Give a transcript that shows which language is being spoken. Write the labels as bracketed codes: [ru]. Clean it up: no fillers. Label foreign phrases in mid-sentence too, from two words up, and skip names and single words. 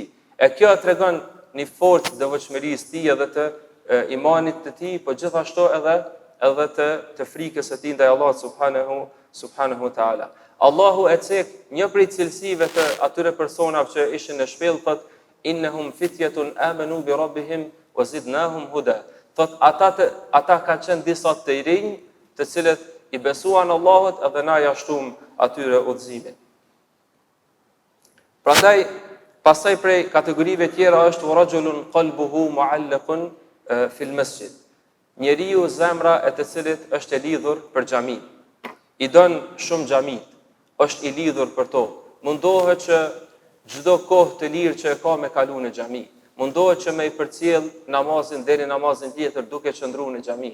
[sq] E kjo tregon një forcë devotshmërisë të tij edhe të imanit të tij, po gjithashtu edhe të frikës së tij ndaj Allahut [ar] سبحانه وتعالى. [sq] Allahu e cek një prej cilësive të atyre personave që ishin në shpellë, thot [ar] إنهم فتية آمنوا بربهم وزدناهم هدى. [sq] Thot ata kanë qenë disa të rinj, të cilët i besuan Allahut edhe na ja shtum atyre udhëzimin. Prandaj pastaj prej kategorive tjera është [ar] رجل قلبه معلق في المسجد. [sq] Njeriu zemra e të cilit është e lidhur për xhamin. I don shumë xhamit, është i lidhur për to. Mundohet që çdo kohë të lirë që e ka me kalu në xhami. Mundohet që me i përcjell namazin deri namazin tjetër duke qëndruar në xhami.